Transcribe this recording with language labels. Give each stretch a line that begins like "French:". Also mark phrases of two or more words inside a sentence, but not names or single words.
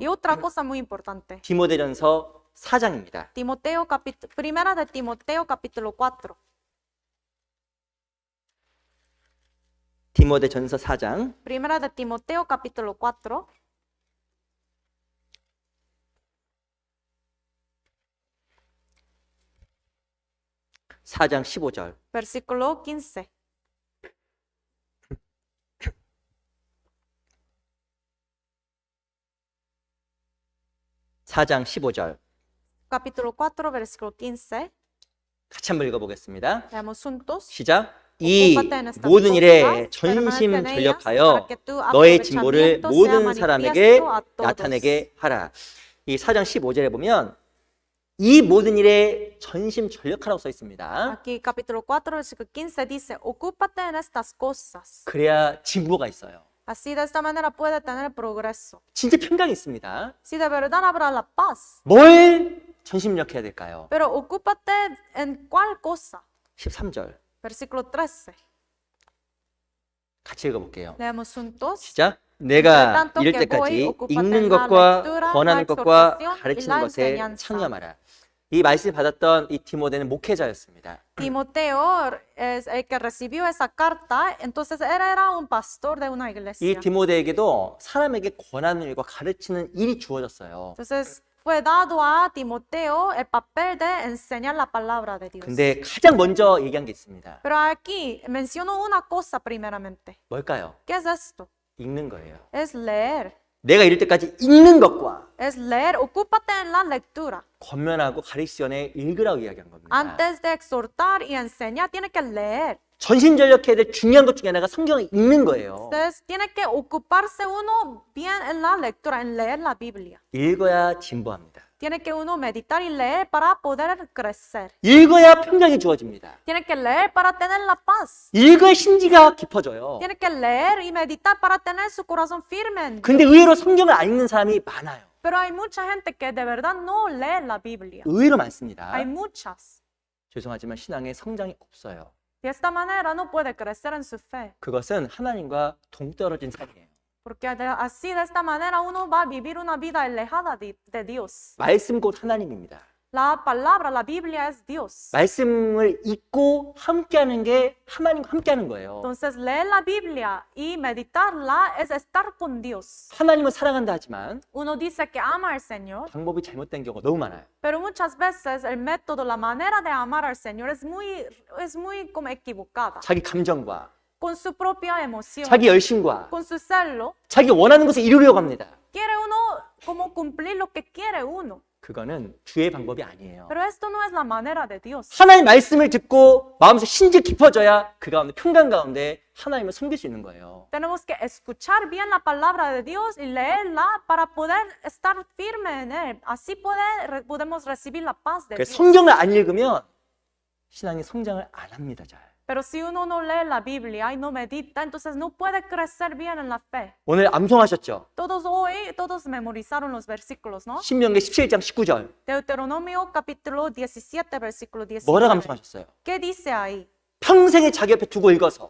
Spanish: Y otra cosa muy importante.
Korean: 디모데전서 4장입니다.
Spanish: Primera de Timoteo capítulo 4.
Korean: 디모데전서 4장
Spanish: Primera de Timoteo capítulo 4.
Korean: 4장 15절.
Spanish: Versículo 15.
Korean: (4장 15절)
Spanish: Capítulo 4, versículo 15.
Korean: 같이 한번 읽어보겠습니다.
Spanish: Leamos juntos.
Korean: 시작. 이 모든 일에 전심전력하여 너의 진보를 모든 사람에게 나타내게 하라. 이 4장 15절에 보면 이 모든 일에 전심전력하라고 써 있습니다.
Spanish: Aquí capítulo 4, versículo 15 dice, ocúpate en estas cosas.
Korean: 그래야 진보가 있어요.
Spanish: Así de esta manera puede tener progreso.
Korean: 진짜 평강이 있습니다.
Spanish: Si de verdad habrá la paz.
Korean: 뭘 전심전력해야 될까요?
Spanish: Pero ocúpate en cuál cosa.
Korean: 13절
Spanish: Versículo 13.
Korean: 같이 읽어볼게요.
Spanish: Leamos juntos.
Korean: 시작. 내가 이를 때까지 읽는 것과 권하는 것과 가르치는 것에 창념하라. 이 말씀을 받았던 이 디모데는 목회자였습니다.
Spanish: Timoteo es el que recibió esa carta, entonces él era un pastor de una
Korean: 이
Spanish: iglesia.
Korean: 디모데에게도 사람에게 권하는 일과 가르치는 일이 주어졌어요.
Spanish: Entonces fue dado a Timoteo el papel de enseñar la palabra de Dios.
Korean: 근데 가장 먼저 얘기한 게 있습니다.
Spanish: Pero aquí menciono una cosa primeramente.
Korean: 뭘까요?
Spanish: ¿Qué es esto?
Korean: 읽는 거예요.
Spanish: Es leer.
Korean: 내가 이럴 때까지 읽는 것과
Spanish: Es leer. Ocúpate en la lectura.
Korean: 권면하고 가르치기 전에 읽으라고 이야기한 겁니다.
Spanish: Antes de exhortar y enseñar, tiene que leer.
Korean: 전심전력해야 될 중요한 것 중에 하나가 성경을 읽는 거예요.
Spanish: Entonces, tiene que ocuparse uno bien en la lectura, en leer la Biblia.
Korean: 읽어야 진보합니다.
Spanish: Tiene que uno meditar y leer para poder crecer.
Korean: 읽어야 평강이 주어집니다.
Spanish: Tiene que leer para tener la paz.
Korean: 읽어야 신지가 깊어져요.
Spanish: Tiene que leer y meditar para tener su corazón firme en Dios.
Korean: 근데 의외로 성경을 안 읽는 사람이 많아요.
Spanish: Pero hay mucha gente que de verdad no lee la Biblia.
Korean: 의외로 많습니다.
Spanish: Hay muchas.
Korean: 죄송하지만 신앙에 성장이 없어요.
Spanish: De esta manera no puede crecer en su fe.
Korean: 그것은 하나님과 동떨어진 삶이에요.
Spanish: Porque así de esta manera uno va a vivir una vida alejada de Dios.
Korean: 말씀 곧 하나님입니다.
Spanish: La palabra, la Biblia es Dios.
Korean: 말씀을 읽고 함께하는 게 하나님과 함께하는 거예요.
Spanish: Entonces leer la Biblia y meditarla es estar con Dios.
Korean: 하나님을 사랑한다 하지만
Spanish: Uno dice que ama al Señor,
Korean: 방법이 잘못된 경우가 너무 많아요.
Spanish: pero muchas veces el método, la manera de amar al Señor es muy como equivocada.
Korean: 자기 감정과
Spanish: Con su propia emoción,
Korean: 자기 열심과
Spanish: con su celo,
Korean: 자기 원하는 것을 이루려고 합니다.
Spanish: quiere uno como cumplir lo que quiere uno.
Korean: 그거는 주의 방법이 아니에요.
Spanish: Pero esto no es la manera de Dios.
Korean: 하나님 말씀을 듣고 마음속 신지 깊어져야 그 가운데 평강 가운데 하나님을 섬길 수 있는 거예요.
Spanish: Tenemos que escuchar bien la palabra de Dios y leerla para poder estar firme en él. Así podemos recibir la paz de
Korean: 그
Spanish: Dios.
Korean: 성경을 안 읽으면 신앙이 성장을 안 합니다. 잘.
Spanish: Pero si uno no lee la Biblia y no medita, entonces no puede crecer bien en la fe.
Korean: 오늘 암송하셨죠?
Spanish: Todos memorizaron los versículos, ¿no?
Korean: 신명기 17장 19절.
Spanish: Deuteronomio capítulo 17, versículo 19.
Korean: 뭐라고 암송하셨어요?
Spanish: ¿Qué dice ahí?
Korean: 평생에 자기 옆에 두고 읽어서